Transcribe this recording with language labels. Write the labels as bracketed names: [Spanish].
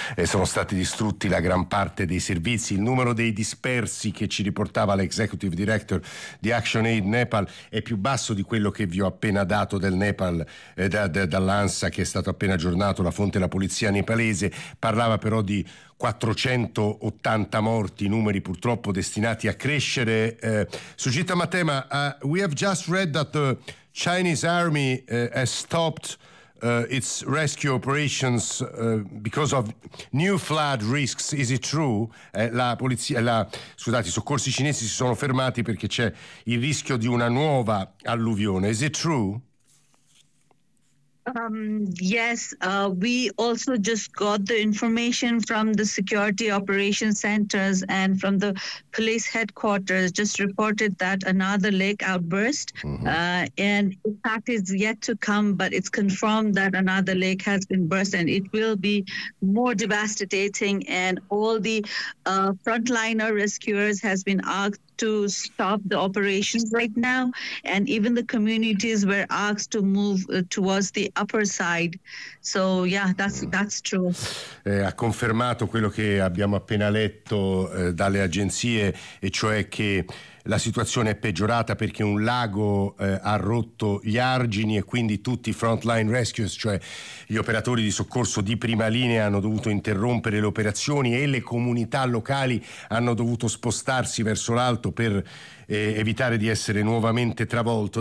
[Italian] Sono stati distrutti la gran parte dei servizi. Il numero dei dispersi che ci riportava l'executive director di Action Aid Nepal è più basso di quello che vi ho appena dato del Nepal, dall'ANSA, che è stato appena aggiornato, la fonte della polizia nepalese. Parlava però di 480 morti, numeri purtroppo destinati a crescere. [English] Sujita Matema, we have just read that the Chinese army has stopped its rescue operations because of new flood risks. Is it true? [Italian] I soccorsi cinesi si sono fermati perché c'è il rischio di una nuova alluvione. [English] Is it true? We also just got the information from the security operations centers and from the police headquarters, just reported that another lake outburst. And in fact, it's yet to come, but it's confirmed that another lake has been burst and it will be more devastating. And all the frontliner rescuers has been asked to stop the operations right now, and even the communities were asked to move towards the upper side. So yeah, that's true. [Italian] Ha confermato quello che abbiamo appena letto dalle agenzie, e cioè che la situazione è peggiorata perché un lago ha rotto gli argini e quindi tutti i frontline rescuers, cioè gli operatori di soccorso di prima linea, hanno dovuto interrompere le operazioni e le comunità locali hanno dovuto spostarsi verso l'alto per evitare di essere nuovamente travolto.